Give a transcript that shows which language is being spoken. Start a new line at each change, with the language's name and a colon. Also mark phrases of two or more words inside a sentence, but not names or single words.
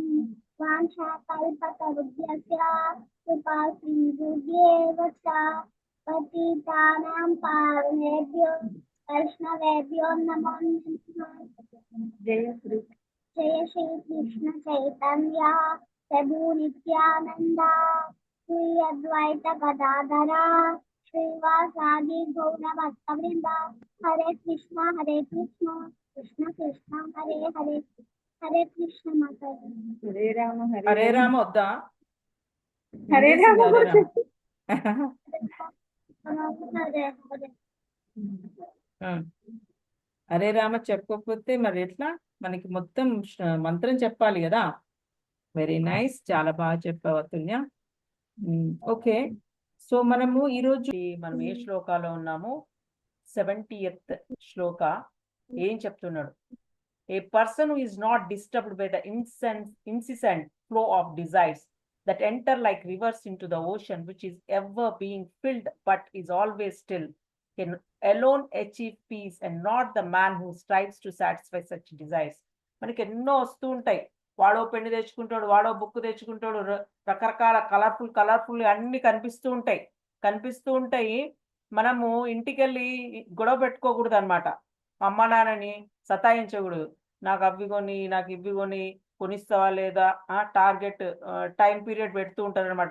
Sanskrit: वाञ्छाकल्पतरुभ्यश्च कृपासिन्धुभ्येव च पतितानां पावनेभ्यो वैष्णवेभ्यो नमो नमः। जय श्री जय श्री कृष्ण चैतन्य प्रभु नित्यानंद श्री अद्वैत गदाधर श्रीवासादि गौरभक्तवृंद। हरे कृष्ण कृष्ण कृष्ण हरे हरे हरे कृष्ण
Hindi: माता जी।
Sanskrit: हरे राम
Telugu: వద్దా
Sanskrit: हरे राम హరే రామ हरे हरे
Telugu: హరే రామ చెప్పకపోతే మరి ఎట్లా మనకి మొత్తం మంత్రం చెప్పాలి కదా.
English: very nice,
Telugu: చాలా బాగా చెప్పావు అతుల్య.
English: okay, so
Telugu: మనము ఈరోజు మనం ఏ శ్లోకాలో ఉన్నాము? 70th శ్లోక. ఏం చెప్తున్నాడు?
English: A person who is not disturbed by the incessant flow of desires that enter like rivers into the ocean, which is ever being filled but is always still, can alone achieve peace, and not the man who strives to satisfy such desires.
Telugu: మనకి ఎన్నో వస్తూ ఉంటాయి. వాడో పెన్ను తెచ్చుకుంటాడు, వాడో బుక్ తెచ్చుకుంటాడు, రకరకాల కలర్ఫుల్ అన్ని కనిపిస్తూ ఉంటాయి. మనము ఇంటికి వెళ్ళి గొడవ పెట్టుకోకూడదు అనమాట. అమ్మ నాన్నని సతాయించకూడదు. నాకు అవి కొని, నాకు ఇవి కొని, కొనిస్తావా లేదా,
English: target time period
Telugu: పెడుతూ ఉంటారు అనమాట.